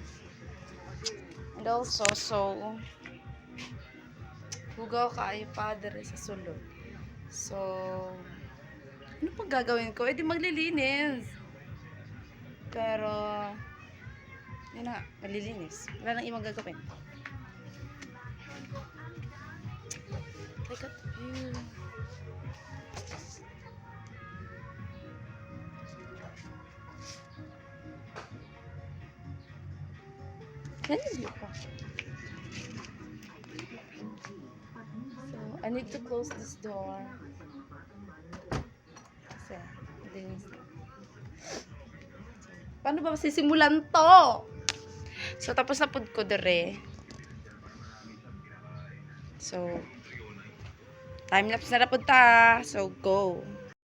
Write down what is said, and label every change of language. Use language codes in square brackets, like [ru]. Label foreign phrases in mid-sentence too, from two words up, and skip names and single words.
[en] And also, [ceb] so hugaw kaayo pa dere sa sulod. [tl] So ano pang gagawin ko? Eh di maglilinis. Pero yun na, maglilinis. Wala nang ibang gagawin. [en] Look at you. So, I need to close this door. [tl] Kasi, dinis. Paano ba masisimulan to? [ceb] So, tapos na pud ko dere. So, [en] time lapse [ceb] na pud ta. [en] So, go.